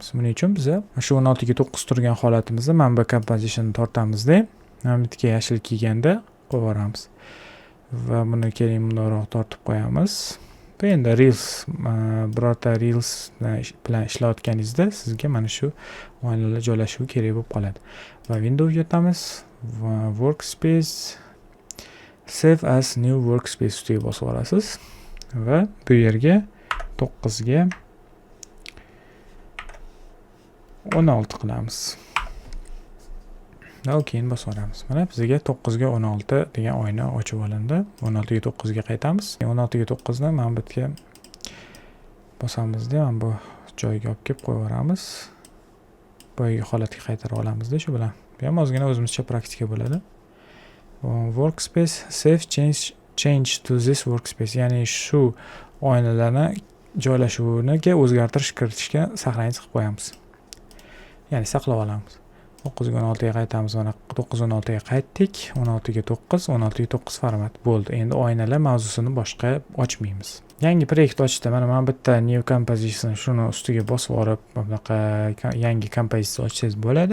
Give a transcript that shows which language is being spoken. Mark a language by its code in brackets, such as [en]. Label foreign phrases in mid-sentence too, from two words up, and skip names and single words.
[uz] Buning uchun biz shu 16 ga 9 turgan holatimizni mana bu composition tortamizda, mana bu yerga yashil kelganda qo'yib yuboramiz. Va buni keling bundoq tortib qo'yamiz. Bu endi Reels, birorta Reels bilan ishlayotganingizda sizga mana shu oynalar joylashuvi kerak bo'lib qoladi. Va Windowsga o'tamiz va Workspace, [en] Save as new workspace [uz] ustiga bosib olasiz va bu yerga 9 ga 16 qilamiz. Va keyin bosib olamiz. Mana bizga 9 ga 16 degan oyna ochib olindi. 16 ga 9 ga qaytamiz. 16 ga 9 ni mana bu yerga bosamizda, mana bu joyga olib kelib qo'yib yuboramiz. Boyagi holatga qaytarib olamizda shu bilan. Bu ham ozgina o'zimizcha praktika bo'ladi. [en] Workspace, save change to this workspace, [uz] ya'ni shu oynalarni joylashuviniga o'zgartirish kiritishga saqlanib qilib qo'yamiz. Ya'ni saqlab olamiz. 9 ga 16 ga qaytamiz. Mana 9 16 ga qaytdik. 16 ga 9, 16 ga 9 format bo'ldi. Endi oynalar mavzusini boshqa ochmaymiz. Yangi proyekt ochishda mana bu yerda [en] new composition [uz] shuni ustiga bosib olib, bunaqa yangi kompozitsiya ochsangiz bo'ladi.